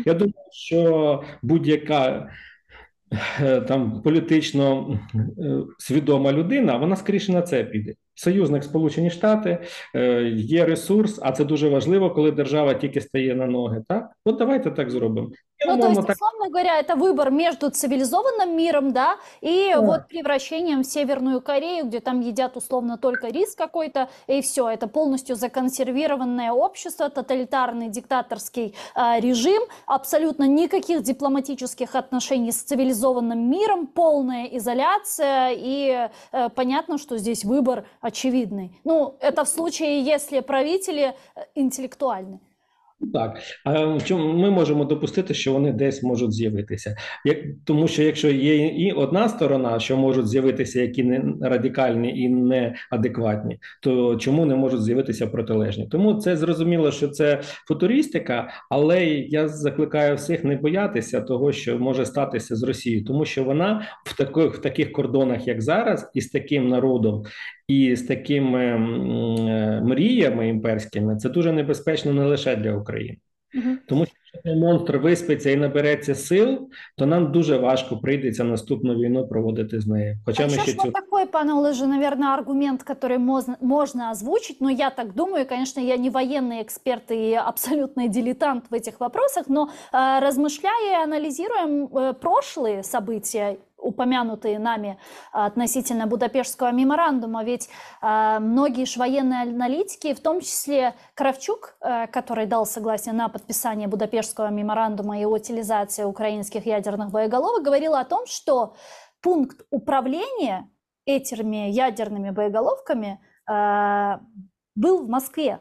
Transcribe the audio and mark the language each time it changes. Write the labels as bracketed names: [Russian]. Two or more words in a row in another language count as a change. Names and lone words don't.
[Ukrainian] Я думаю, що будь-яка там політично свідома людина, вона скоріше на це піде. Союзник Сполучені Штати, є ресурс, а це дуже важливо, коли держава тільки стає на ноги. Так, от давайте так зробимо. Я, Ну, то умовно, [Russian] есть, так. условно говоря, это выбор между цивилизованным миром, да, и вот превращением в Северную Корею, где там едят условно только рис какой-то, и все, это полностью законсервированное общество, тоталитарный диктаторский режим, абсолютно никаких дипломатических отношений с цивилизованным миром, полная изоляция, и понятно, что здесь выбор очевидный. Ну, это в случае, если правители интеллектуальны. [Ukrainian] Так, а в чому ми можемо допустити, що вони десь можуть з'явитися? Тому що якщо є і одна сторона, що можуть з'явитися які не радикальні і неадекватні, то чому не можуть з'явитися протилежні? Тому це зрозуміло, що це футуристика, але я закликаю всіх не боятися того, що може статися з Росією, тому що вона в таких кордонах, як зараз, і з таким народом, і з такими мріями імперськими, це дуже небезпечно не лише для України. Мгм. Тому що якщо цей монстр виспиться і набереться сил, то нам дуже важко прийдеться наступну війну проводити з нею. Хоча А ми [Russian] еще [Ukrainian] ще ж [Russian] вот такой, [Ukrainian] пане Олеже, [Russian] наверное, аргумент, который можно озвучить, но я так думаю, конечно, я не военный эксперт и абсолютный дилетант в этих вопросах, но размышляя и анализируя прошлые события, упомянутые нами относительно Будапештского меморандума, ведь многие ж военные аналитики, в том числе Кравчук, который дал согласие на подписание Будапештского меморандума и утилизации украинских ядерных боеголовок, говорил о том, что пункт управления этими ядерными боеголовками был в Москве.